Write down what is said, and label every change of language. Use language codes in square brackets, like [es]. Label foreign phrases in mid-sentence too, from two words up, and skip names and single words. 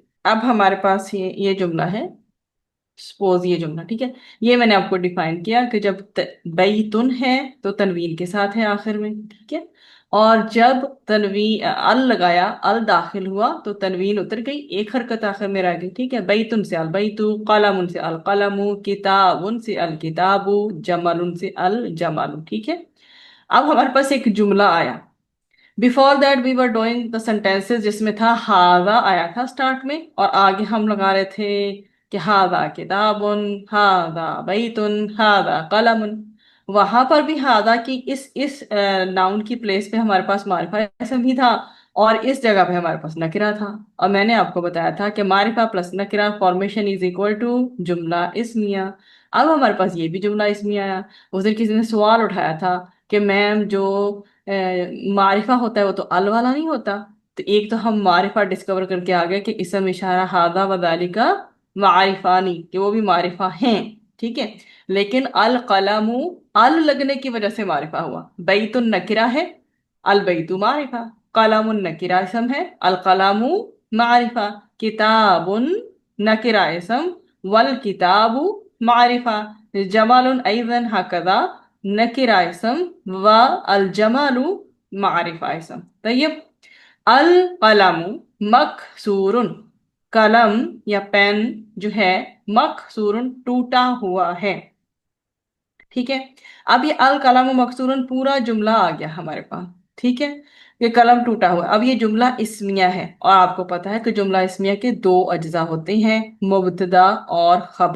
[hi] अब हमारे पास ये जुमला है। सपोज ये जुमला, ठीक है, ये मैंने आपको डिफाइन किया कि जब बैतुन है तो तनवीन के साथ है आखिर में। ठीक है, और जब तनवीन अल लगाया, अल दाखिल हुआ तो तनवीन उतर गई, एक हरकत आखिर में रह गई। ठीक है, बैतुन से अल बैतु, कलमुन से अल कलमु, किताबुन से अल किताबु, जमलुन से अल जमालु। ठीक है, अब हमारे पास एक जुमला आया। [en] before that we were doing the sentences [hi] जिसमें था हादा आया था स्टार्ट में, और आगे हम लगा रहे थे कि [ar] هذا كتابٌ، هذا بيتٌ، هذا قلمٌ. [hi] वहां पर भी हादा की इस नाउन की प्लेस पे हमारे पास मारिफा इसम भी था, और इस जगह पे हमारे पास नकिरा था। और मैंने आपको बताया था कि मारिफा प्लस नकिरा [en] formation is equal to [hi] जुमला इस्मिया। अब हमारे पास ये भी जुमला इस्मिया आया। उस दिन किसी ने सवाल उठाया था कि मैम जो मारिफा होता है वो तो अल वाला नहीं होता। तो एक तो हम मारिफा डिस्कवर करके आ गए कि इसम इशारा हादा वदाली का मारिफानी, कि वो भी मारिफा हैं। ठीक है, लेकिन अल कलमु, अल लगने की वजह से मारिफा हुआ। बैतुन नकिरा है, अल बैतु मारिफा। कलमुन नकिरा इसम है, अल कलमु मारिफा। किताबुन नकिरा इसम, वल किताबु मारिफा। जमालुन अइजन हकदा नकिरा इसम, व अल जमालु मारिफा इसम। [ar] طيب، القلمُ مكسورٌ, [hi] कलम या पेन जो है मकसूरुन टूटा हुआ है। ठीक है, अब ये [ar] القلم مكسور [hi] पूरा जुमला आ गया हमारे पास। ठीक है, ये कलम टूटा हुआ। अब ये जुमला इस्मिया है, और आपको पता है कि जुमला इस्मिया के दो अज्जा होते हैं, मुब्तदा और खबर।